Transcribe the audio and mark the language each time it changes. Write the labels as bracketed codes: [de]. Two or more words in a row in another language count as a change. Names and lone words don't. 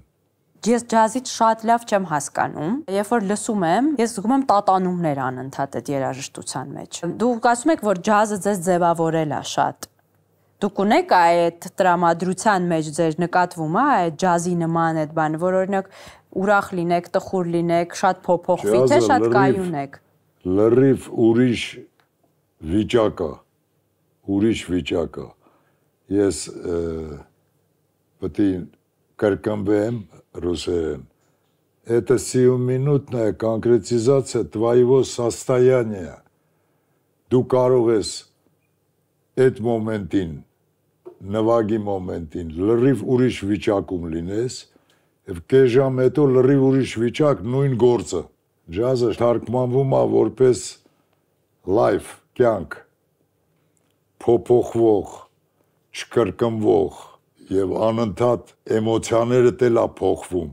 [hy] Ես ջազից շատ լավ չեմ հասկանում, երբ որ լսում եմ, ես զգում եմ տատանումներ անընդհատ այդ երաժշտության մեջ։ Դուք ասում եք, որ ջազը ձեզ ձևավորել է շատ։ Դուք ունեք այդ տրամադրության մեջ ձեր նկատվում է այդ ջազի նման այդ բանը, որ օրինակ ուրախ լինեք, տխուր լինեք, շատ փոփոխվի, թե շատ կայուն եք։ Լրիվ ուրիշ վիճակ է։ Ես պետք է կրկնվեմ русերեն. [ru] Это сиюминутная конкретизация твоего состояния. [hy] Դու կարող ես այդ մոմենտին, նվագի մոմենտին, լրիվ ուրիշ վիճակում լինես, և կես ժամ հետո լրիվ ուրիշ վիճակ նույն գործը։ Ջազը թարգմանվում է որպես լայվ, կյանք, փոփոխվող, չկրկնվող և անընդհատ էմոցիաները տել է փոխվում,